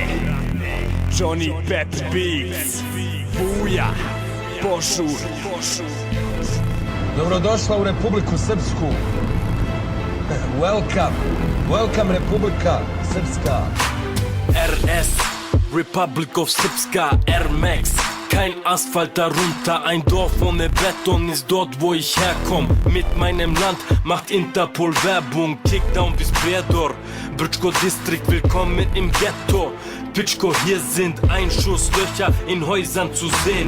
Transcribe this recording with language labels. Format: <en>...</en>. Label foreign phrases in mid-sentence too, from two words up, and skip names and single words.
<sr>Johnny Pep Beats, Buja, Pošur. Dobrodošla u Republiku Srpsku.</sr> <en>Welcome Republika Srpska. RS, Republic of Srpska, Air Max.</en> <de>Kein Asphalt darunter, ein Dorf ohne Beton ist dort, wo ich herkomm. Mit meinem Land macht Interpol Werbung, Kickdown bis Bredor. Brčko District, willkommen im Ghetto. Pitschko, hier sind Einschusslöcher in Häusern zu sehen.</de>